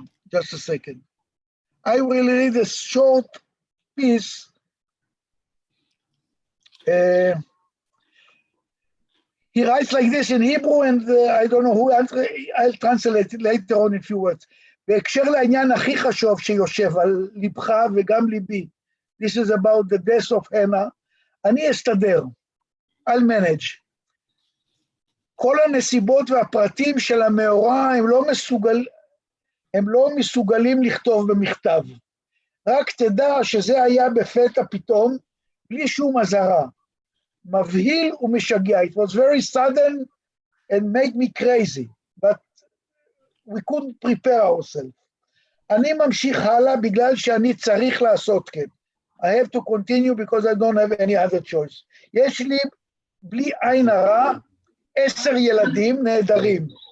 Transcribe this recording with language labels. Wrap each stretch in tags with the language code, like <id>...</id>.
<en>Just a second. I will read a short piece. He writes like this in Hebrew, and I don't know who, I'll translate it later on in few words.</en> <he>בהקשר לעניין הכי חשוב שיושב על ליבך וגם ליבי,</he> <en>this is about the death of Hannah,</en> <he>אני אסתדר,</he> <en>I'll manage.</en> <he>כל הנסיבות והפרטים של המאורע הם לא מסוגלים לכתוב במכתב. רק תדע שזה היה בפתע פתאום, בלי שום אזהרה. מבהיל ומשגע.</he> <en>It was very sudden and made me crazy, but we couldn't prepare ourselves.</en> <he>אני ממשיך הלאה בגלל שאני צריך לעשות כן.</he> <en>I have to continue because I don't have any other choice.</en> <he>יש לי, בלי עין הרע, 10 ילדים נהדרים.</he>